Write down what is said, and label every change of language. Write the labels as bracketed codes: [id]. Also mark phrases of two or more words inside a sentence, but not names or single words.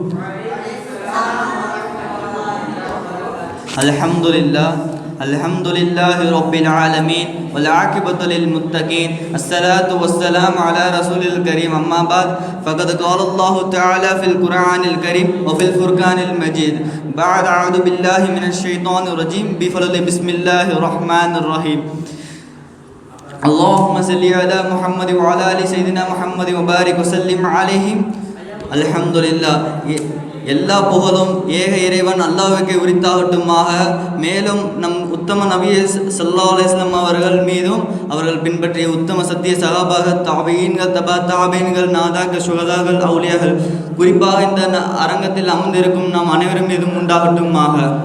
[ar] الحمد لله رب العالمين والعاقبة للمتقين. الصلاة والسلام على الرسول الكريم. أما بعد فقد قال الله تعالى في القرآن الكريم وفي الفرقان المجيد. بعد أعوذ بالله من الشيطان الرجيم. بسم الله الرحمن الرحيم. اللهم صل على محمد وعلى ال سيدنا محمد وبارك وسلم عليهم. அல்ஹம்துலில்லாஹ். [ta] எல்லா புகழும் ஏக இறைவன் அல்லாஹ்வுக்கே உரித்தாகட்டுமாக. மேலும் நம் உத்தம நபி [ar] صلى الله عليه وسلم [ta] அவர்கள் மீதும் அவர்கள் பின்பற்றிய உத்தம சத்திய சஹாபாக தாபீன்கள் தபா தாபீன்கள் நாதாக்கள் சுஹதாக்கள் அவுலியாக்கள் குறிப்பாக இந்த அரங்கத்தில் அமர்ந்திருக்கும் நாம் அனைவரும் மீதும் உண்டாகட்டுமாக.